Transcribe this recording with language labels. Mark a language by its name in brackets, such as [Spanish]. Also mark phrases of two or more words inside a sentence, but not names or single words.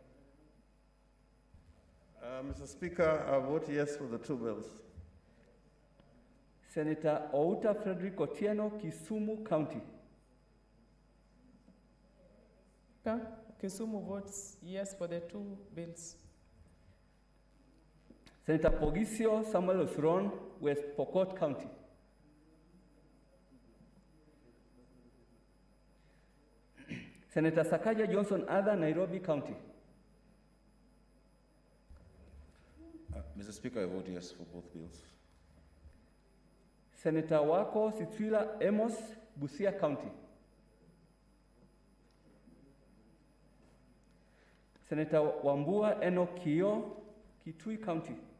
[English] Mr. Speaker, I vote yes for the two bills. Senator Outa Frederick Otieno, Kisumu County. Kisumu votes yes for the two bills. Senator Pogisio Samuel Osron, West Pokot County. Senator Sakaja Johnson Ada, Nairobi County. Mr. Speaker, I vote yes for both bills. Senator Wako Sitwila Amos, Busia County. Senator Wambua Enokio, Kitui County.